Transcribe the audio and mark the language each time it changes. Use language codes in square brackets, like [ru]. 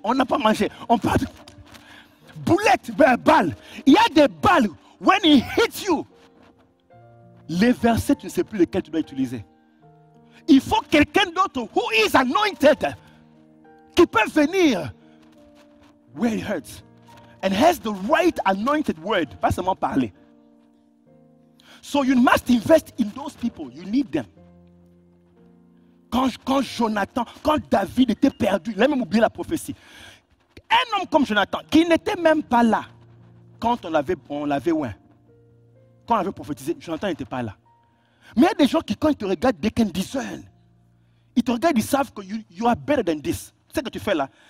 [fr] On n'a pas mangé. On parle de boulettes, balles. Il y a des balles, [en] when it hits you, [fr] les versets, tu ne sais plus lesquels tu dois utiliser. Il faut quelqu'un d'autre, [en] who is anointed, [fr] qui peut venir [en] where it hurts. And has the right anointed word. [fr] Pas seulement parler. [en] So you must invest in those people. You need them. [fr] Quand Jonathan, quand David était perdu, il a même oublié la prophétie. Un homme comme Jonathan, qui n'était même pas là, quand on l'avait oint, quand on avait prophétisé, Jonathan n'était pas là. Mais il y a des gens qui, quand ils te regardent, [en] they can discern. [fr] Ils te regardent, ils savent que [en] you are better than this. [fr] Tu sais ce que tu fais là.